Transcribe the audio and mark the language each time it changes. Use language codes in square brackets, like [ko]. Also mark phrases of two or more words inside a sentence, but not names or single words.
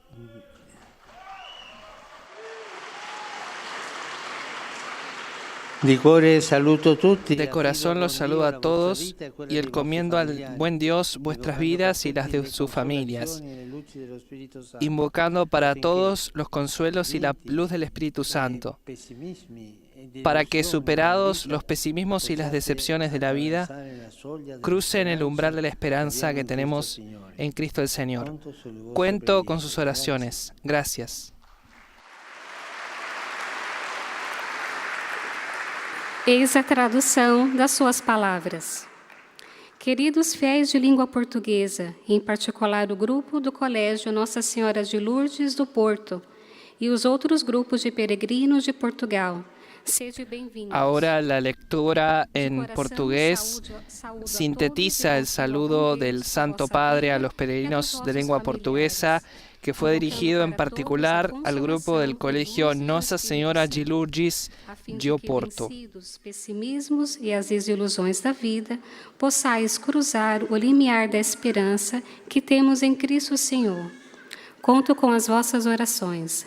[es] De corazón los saludo a todos y encomiendo al buen Dios vuestras vidas y las de sus familias, invocando para todos los consuelos y la luz del Espíritu Santo, para que, superados los pesimismos y las decepciones de la vida, crucen el umbral de la esperanza que tenemos en Cristo el Señor. Cuento con sus oraciones. Gracias. [pt] Eis a tradução das suas palavras. Queridos fiéis de língua portuguesa, em particular o grupo do Colégio Nossa Senhora de Lourdes do Porto e os outros grupos de peregrinos de Portugal, sejam bem-vindos. [es] Ahora la lectura en portugués sintetiza el saludo del Santo Padre a los peregrinos de lengua portuguesa, que fue dirigido en particular al grupo del Colegio Nossa Senhora de Lourdes de Porto. [pt] Os pessimismos e as desilusões da vida, possais cruzar o limiar da esperança que temos em Cristo Senhor. Conto com as vossas orações.